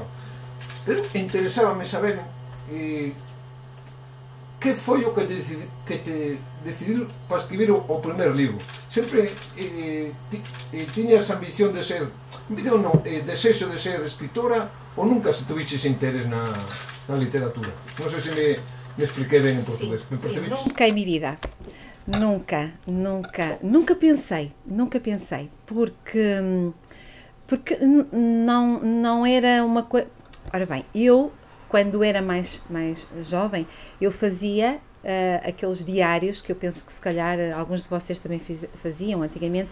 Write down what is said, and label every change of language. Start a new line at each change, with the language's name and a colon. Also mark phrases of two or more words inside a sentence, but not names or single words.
Galician: Pero interesábame saber que foi o que te decidiu para escribir o primer libro. Sempre tiñas ambición de ser, ambición non, desexo de ser escritora ou nunca se tuviches interés na literatura? Non sei se me expliquei ben en portugués. Me percebiches?
Portuguese: Nunca em minha vida. Nunca pensei, porque não era uma coisa... Ora bem, eu, quando era mais jovem, eu fazia aqueles diários, que eu penso que se calhar alguns de vocês também faziam antigamente.